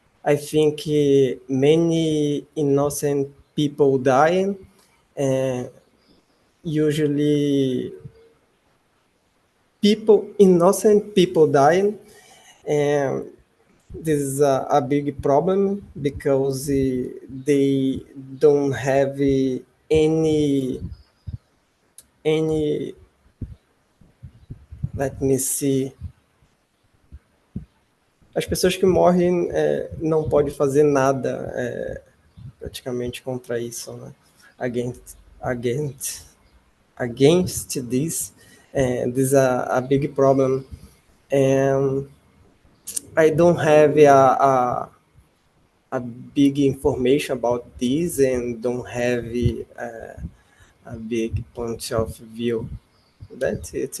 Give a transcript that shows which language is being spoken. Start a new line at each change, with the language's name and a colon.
English: I think many innocent people dying, and usually innocent people dying, and this is a big problem because they don't have any let me see.
Portuguese: As pessoas que morrem não podem fazer nada praticamente contra isso, né?
English: Against this, this is a big problem, and I don't have a big information about this, and don't have a big point of view. That's it.